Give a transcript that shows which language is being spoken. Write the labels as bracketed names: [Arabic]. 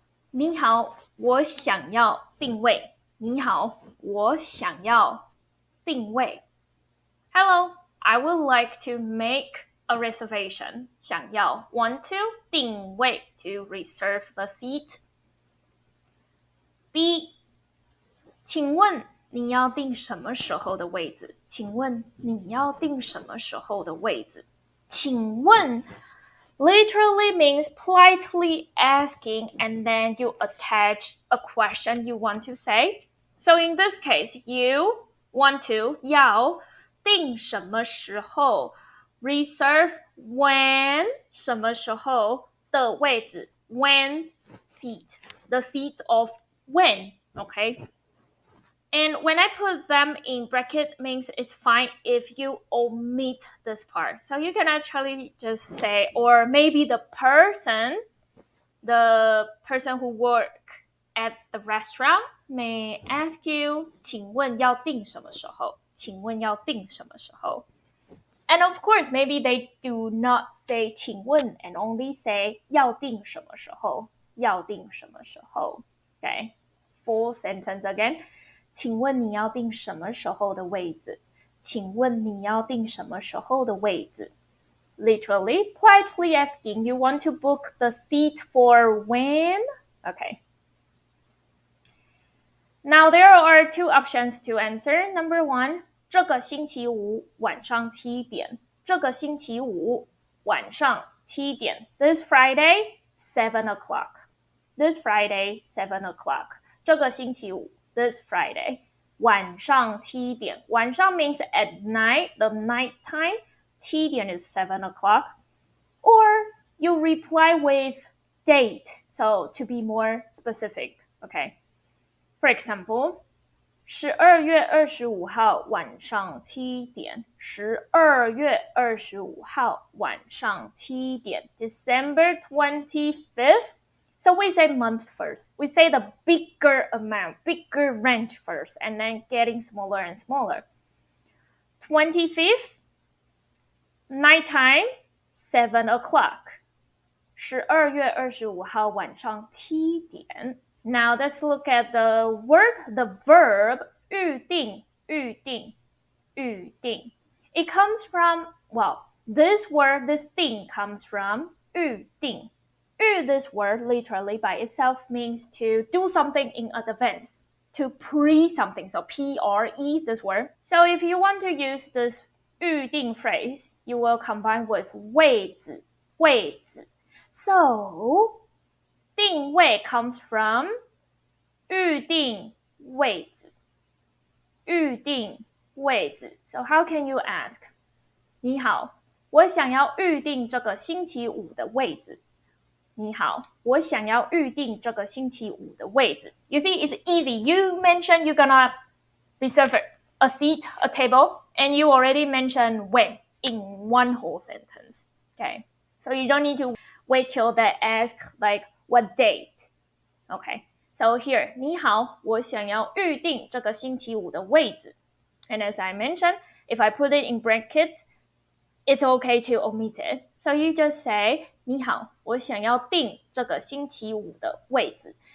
[Chinese] 你好，我想要定位。你好，我想要定位。 [English] Hello, I would like to make a reservation. [Chinese] 想要 [English] want to [Chinese] 定位 [English] to reserve the seat. [Chinese] B, 请问你要定什么时候的位置？请问你要定什么时候的位置？ [English] 请问 literally means politely asking and then you attach a question you want to say. So in this case, you want to [Chinese] 要定什么时候 [English] reserve when [Chinese] 什么时候的位置 [English] when seat, the seat of when, okay? And when I put them in bracket means it's fine if you omit this part. So you can actually just say, or maybe the person who work at the restaurant may ask you, [Chinese] 请问要订什么时候？请问要订什么时候？ [English] And of course, maybe they do not say 请问 and only say [Chinese] 要订什么时候？要订什么时候？ [English] Okay, full sentence again. [Chinese] 请问你要订什么时候的位置？请问你要订什么时候的位置？ [English] Literally, politely asking, you want to book the seat for when? Okay. Now there are 2 options to answer. Number 1, [Chinese] 这个星期五晚上7点。这个星期五晚上7点。 [English] This Friday, 7 o'clock. This Friday, 7 o'clock. [Chinese] 这个星期五 [English] this Friday. [Chinese] 晚上7点。 [English] 晚上 means at night, the night time. [Chinese] 7点 [English] is 7 o'clock. Or you reply with date, so to be more specific, okay? For example, [Chinese] 12月25号晚上7点。 12月25号晚上7点。 [English] December 25th. So we say month first. We say the bigger amount, bigger range first, and then getting smaller and smaller. 25th, nighttime, 7 o'clock. [Chinese] 12月25号晚上7点。 [English] Now let's look at the word, the verb, 预定, 预定, 预定. It comes from, well, this word, this thing comes from 预定. 预, this word literally by itself means to do something in advance, to pre something, so P-R-E, this word. So if you want to use this 预定 phrase, you will combine with 位置, 位置. So, 定位 comes from [Chinese] 预定位置，预定位置。 [English] So how can you ask? [Chinese] 你好，我想要预定这个星期五的位置。你好，我想要预定这个星期五的位置。 [English] You see, it's easy. You mentioned you're gonna reserve a seat, a table, and you already mentioned when in one whole sentence. Okay, so you don't need to wait till they ask like what date. Okay, So here, [Chinese] 你好，我想要预定这个星期五的位置。 [English] And as I mentioned, if I put it in bracket, it's okay to omit it. So you just say, [Chinese] 你好，我想要订这个星期五的位置。